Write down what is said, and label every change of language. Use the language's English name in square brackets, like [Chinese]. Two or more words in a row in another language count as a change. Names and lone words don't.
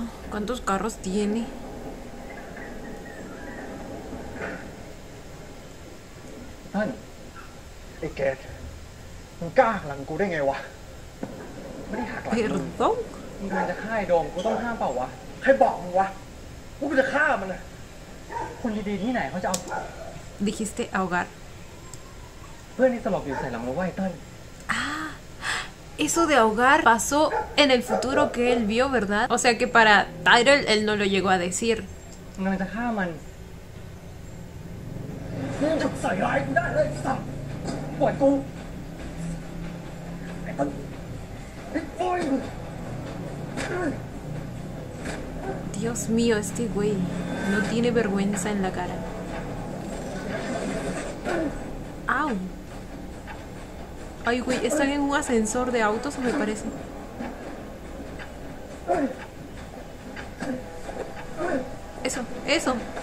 [Spanish] ¿Cuántos carros tiene? [Thai] เติ้ลไอ้เกดมึงกล้าหักหลังกูได้ไงวะ ไม่ได้หักหลังมึง [Spanish] Perdón. [Thai] มึงกำลังจะฆ่าไอ้โดมกูต้องห้ามเปล่าวะ ใครบอกมึงวะกูจะฆ่ามันนะ คนดีๆที่ไหนเขาจะเอา [Spanish] Dijiste ahogar. [Thai] เพื่อนที่สลบอยู่ใส่หลังเราไว้เติ้ล [Spanish] Eso de ahogar pasó en el futuro que él vio, ¿verdad? O sea que para Tyrell él no lo llegó a decir. [Thai] มึงกำลังจะฆ่ามัน มึงจะใส่ร้ายกูได้เลยไอ้สัสปล่อยกูไอ้เติ้ลไอ้โอ้ย [Spanish] Dios mío, este güey no tiene vergüenza en la cara. ¡Au! Ay, güey, están en un ascensor de autos, me parece. Eso.